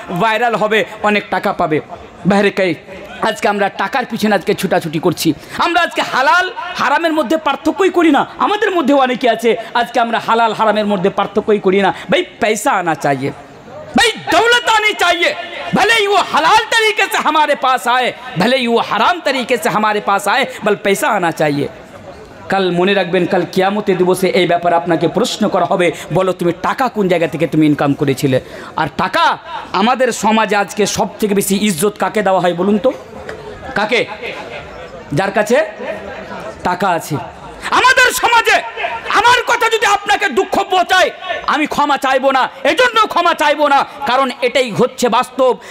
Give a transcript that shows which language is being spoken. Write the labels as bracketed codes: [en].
[bn] Viral হবে, অনেক টাকা পাবে। বাইরে কাই আজকে আমরা টাকার পিছনে আজকে ছুটাছুটি করছি। আমরা আজকে হালাল হারামের মধ্যে পার্থক্যই করি না। আমাদের মধ্যে অনেকে আছে আজকে আমরা হালাল হারামের মধ্যে পার্থক্যই করি না। [hi] ভাই পয়সা আনা চাইয়ে, ভাই দৌলত আনি চাইয়ে। भले ही वो हलाल तरीके से हमारे पास आए, भले ही वो हराम तरीके से हमारे पास आए, बल पैसा आना चाहिए। [bn] কাল মনে রাখবেন, কাল কিয়ামতের দিবসে এই ব্যাপারে আপনাকে প্রশ্ন করা হবে, বলো তুমি টাকা কোন জায়গা থেকে তুমি ইনকাম করেছিলে। আর টাকা আমাদের সমাজে আজকে সব থেকে বেশি ইজ্জত কাকে দেওয়া হয় বলুন তো? কাকে? যার কাছে টাকা আছে। আমাদের সমাজে আমার কথা যদি আপনাকে দুঃখ পৌঁছায়, আমি ক্ষমা চাইবো না, এজন্য ক্ষমা চাইবো না, কারণ এটাই হচ্ছে বাস্তব।